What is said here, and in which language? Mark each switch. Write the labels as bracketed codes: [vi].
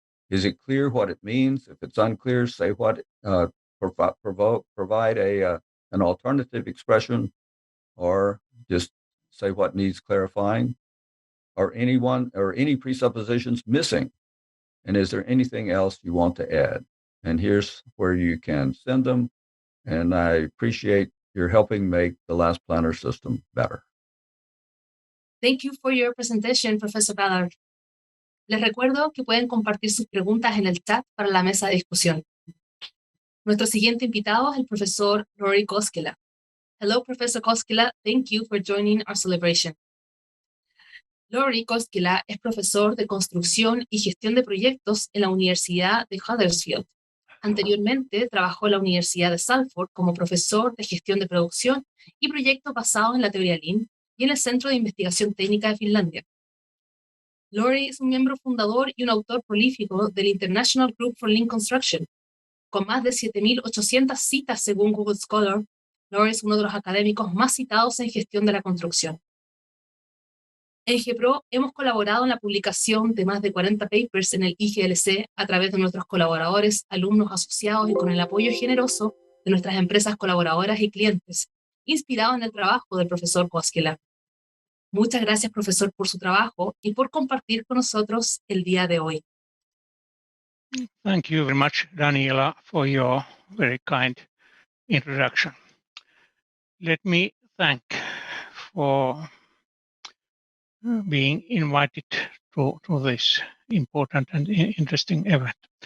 [en] Is it clear what it means? If it's unclear, say what, provide an alternative expression, or just say what needs clarifying, or any presuppositions missing. And is there anything else you want to add? And here's where you can send them. And I appreciate your helping make the Last Planner system better. Thank you for your presentation, Professor Ballard. [es] Les recuerdo que pueden compartir sus preguntas en el chat para la mesa de discusión. Nuestro siguiente invitado es el profesor Rory Koskela. [en] Hello, Professor Koskela. Thank you for joining our celebration. [es] Rory Koskela es profesor de construcción y gestión de proyectos en la Universidad de Huddersfield. Anteriormente trabajó en la Universidad de Salford como profesor de gestión de producción y proyectos basados en la teoría Lean y en el Centro de Investigación Técnica de Finlandia. Rory es un miembro fundador y un autor prolífico del International Group for Lean Construction. Con más de 7.800 citas según Google Scholar, Lawrence es uno de los académicos más citados en gestión de la construcción. En Gepro hemos colaborado en la publicación de más de 40 papers en el IGLC a través de nuestros colaboradores, alumnos asociados y con el apoyo generoso de nuestras empresas colaboradoras y clientes, inspirado en el trabajo del profesor Koskela. Muchas gracias, profesor, por su trabajo y por compartir con nosotros el día de hoy. [en] Thank you very much, Daniela, for your very kind introduction. Let me thank for being invited to this important and interesting event.